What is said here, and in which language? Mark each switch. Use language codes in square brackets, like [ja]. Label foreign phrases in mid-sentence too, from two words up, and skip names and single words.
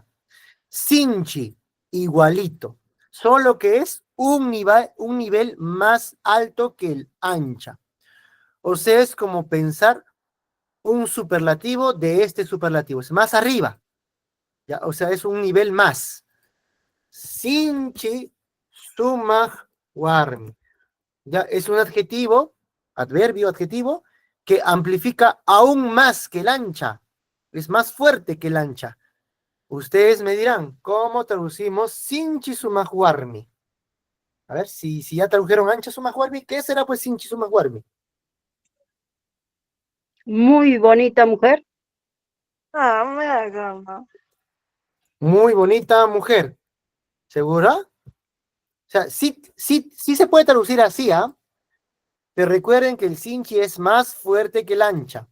[es] Sinchi, igualito, solo que es un nivel más alto que el ancha. O sea, es como pensar un superlativo de este superlativo, es más arriba, ¿ya? O sea, es un nivel más. [qu] Sinchi sumag warmi. [es] Ya es un adjetivo, adjetivo, que amplifica aún más que el ancha. Es más fuerte que el ancha. Ustedes me dirán, ¿cómo traducimos [qu] sinchi sumag warmi? [es] A ver, si ya tradujeron [qu] ancha sumag warmi, [es] ¿qué será pues [qu] sinchi sumag warmi? [es] Muy bonita mujer. Muy bonita mujer. ¿Segura? O sea, sí se puede traducir así, ¿ah? Pero recuerden que el sinchi es más fuerte que el ancha.